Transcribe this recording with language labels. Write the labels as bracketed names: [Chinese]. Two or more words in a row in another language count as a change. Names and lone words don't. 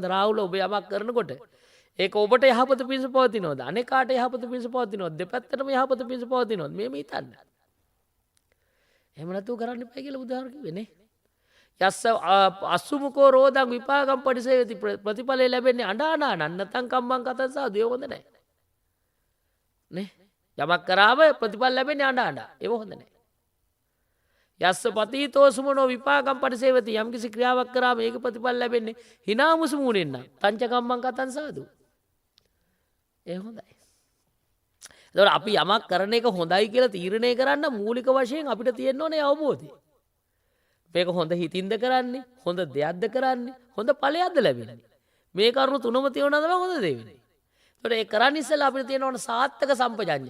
[Sinhala] රාහුල ඔබ යමක් කරනකොට ඒක ඔබට යහපත පිණිස පවතිනවද? අනේකාට යහපත පිණිස පවතිනවද? දෙපැත්තටම යහපත පිණිස පවතිනවද? මේ හිතන්න. එහෙම නැතුව කරන්න එපා කියලා බුදුහාර කිව්වේ නේ. [Pali] යස්ස අසුමුකෝ රෝදං විපාකම් පරිසේවති [Sinhala] ප්‍රතිඵලය ලැබෙන්නේ අඬානා [Pali] නන්නතං කම්මං කතං සාදු [Sinhala] ඒක හොඳ නැහැ. නේ? යමක් කරාම ප්‍රතිඵල ලැබෙන්නේ අඬානා. ඒක හොඳ නැහැ. [Pali] යස්ස පතීතෝ සුමනෝ විපාකම් පරිසේවති [Sinhala] යම් කිසි ක්‍රියාවක් කරාම ඒක ප්‍රතිඵල ලැබෙන්නේ hinamusu මුණෙන් නම් [Pali] තංච කම්මං කතං සාදු. [Sinhala] ඒක හොඳයි. එතකොට අපි යමක් කරන එක හොඳයි කියලා තීරණය කරන්න මූලික වශයෙන් අපිට තියෙන්න ඕනේ අවබෝධය. මේක හොඳ හිතින්ද කරන්නේ, හොඳ දෙයක්ද කරන්නේ, හොඳ ඵලයක්ද ලැබෙන්නේ. මේ කරුණු තුනම තියෙනවා තමයි හොඳ දේ වෙන්නේ. එතකොට ඒ කරන්න ඉස්සෙල්ලා අපිට තියෙන ඕන [Pali] සාත්තක සම්පජඤ්ඤය.